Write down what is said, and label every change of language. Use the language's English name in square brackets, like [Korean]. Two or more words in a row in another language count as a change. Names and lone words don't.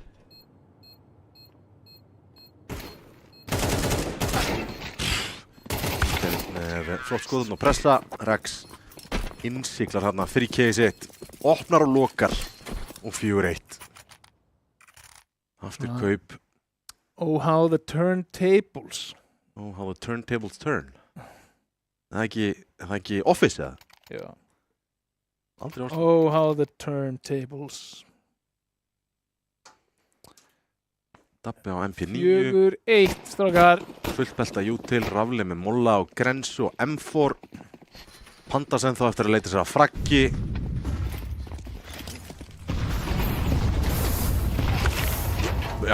[Icelandic] Flott skoðun og pressa, Rex innsiklar hérna 3K sitt, opnar og lokar og 4-1. Aftur kaup. [English] Oh how the turntables. Oh how the turntables turn. [Icelandic] Það er ekki Office eða? Já. Aldrei orðið. [English] Oh how the turntables. [Icelandic] Dabbi á MP9. 4-1 strákar. Fullbelta Util, Rafle með Molla og Grensu og M4. Pandas ennþá eftir að leita sér að fraggi. Já.